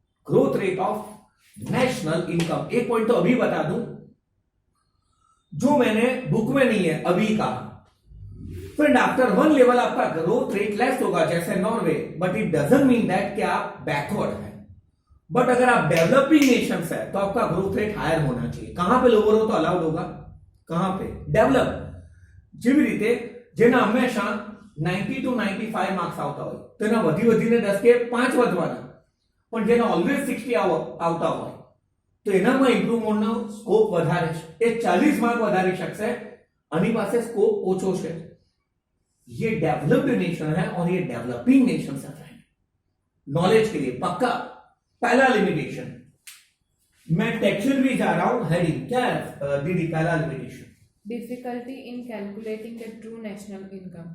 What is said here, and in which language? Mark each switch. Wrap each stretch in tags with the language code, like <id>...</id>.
<hi>Growth rate of national income, एक point तो अभी बता दूं जो मैंने बुक में नहीं है अभी का। फ्रेंड आफ्टर 1 लेवल आपका ग्रोथ रेट लेस होगा जैसे Norway,</hi> <en>but it doesn't mean that</en> <hi>कि आप बैकवर्ड है। बट अगर आप डेवलपिंग नेशंस है तो आपका ग्रोथ रेट हायर होना चाहिए। कहां पे लोअर हो तो अलाउड होगा, कहां पे? डेवलप</hi> <gu>જેવી રીતે જેના હંમેશા 90 to 95 માર્ક્સ આવતા હોય તો એના વધીને 10 કે 5 વધવાના, પણ જેના ઓલવેઝ 60 આવતા હોય તો એનામાં ઇમ્પ્રુવમેન્ટનો સ્કોપ વધારે છે, એ 40 માર્ક વધારી શકશે, આની પાસે સ્કોપ ઓછો છે।</gu> <hi>ये डेवलप्ड नेशन है और ये डेवलपिंग नेशन है फ्रेंड, नॉलेज के लिए पक्का। पहला लिमिटेशन, मैं टेक्सचर भी जा रहा हूं, हेडिंग क्या है दीदी? पहला limitation</hi> <en>Difficulty in calculating the true national income.</en>